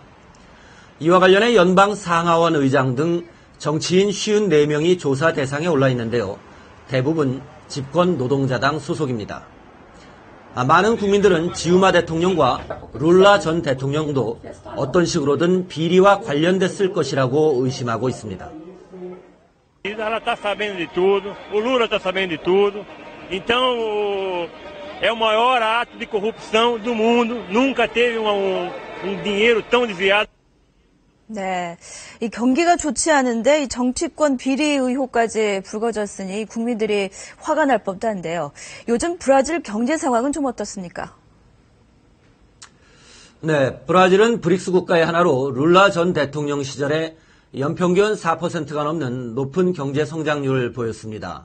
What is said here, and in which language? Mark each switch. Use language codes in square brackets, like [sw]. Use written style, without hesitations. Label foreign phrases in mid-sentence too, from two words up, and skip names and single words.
[ko] 이와 관련해 연방 상하원 의장 등 정치인 54명이 조사 대상에 올라 있는데요. 대부분 집권 노동자당 소속입니다. 많은 국민들은 지우마 대통령과 룰라 전 대통령도 어떤 식으로든 비리와 관련됐을 것이라고 의심하고 있습니다. [pt] Ela está sabendo de tudo, o Lula está sabendo de tudo. Então é o maior ato de corrupção do mundo. Nunca teve dinheiro tão desviado. [ko] 네, 이 경기가 좋지 않은데 이 정치권 비리 의혹까지 불거졌으니 국민들이 화가 날 법도 한데요. 요즘 브라질 경제 상황은 좀 어떻습니까? 네, 브라질은 브릭스 국가의 하나로 룰라 전 대통령 시절에 연평균 4%가 넘는 높은 경제 성장률을 보였습니다.